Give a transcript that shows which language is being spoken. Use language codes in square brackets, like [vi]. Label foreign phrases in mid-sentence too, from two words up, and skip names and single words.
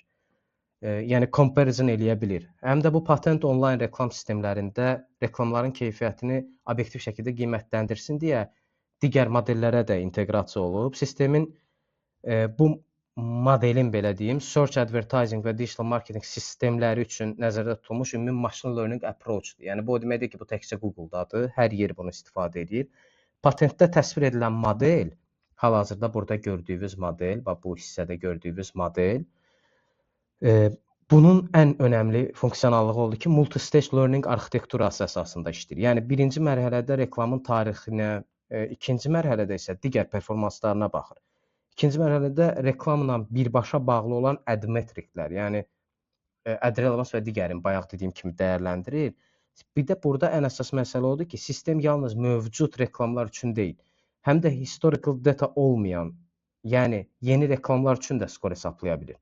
[az] Yəni comparison eləyə bilir. Həm də bu patent onlayn reklam sistemlərində reklamların keyfiyyətini obyektiv şəkildə qiymətləndirsin deyə digər modellərə də inteqrasiya olub. Sistemin bu modelin belə deyim, [en] search advertising [az] və [en] digital marketing [az] sistemləri üçün nəzərdə tutulmuş ümumi [en] machine learning approach- [az] dur. Yəni bu o deməkdir ki, bu təkcə Google-dadır, hər yer bunu istifadə edir. Patentdə təsvir edilən model, hal-hazırda burada gördüyünüz model, bax bu hissədə gördüyünüz model, bunun ən önəmli funksionallığı oldu ki, [en] multi-stage learning [az] arxitekturası əsasında işləyir. Yəni birinci mərhələdə reklamın tarixinə, ikinci mərhələdə isə digər performanslarına baxır. İkinci mərhələdə reklamla birbaşa bağlı olan ad metriklər, yəni [en] ad relevance [az] və digərini bayaq dediyim kimi dəyərləndirir. Bir də burada ən əsas məsələ odur ki, sistem yalnız mövcud reklamlar üçün deyil, həm də [en] historical data [az] olmayan, yəni yeni reklamlar üçün də skor hesablaya bilir.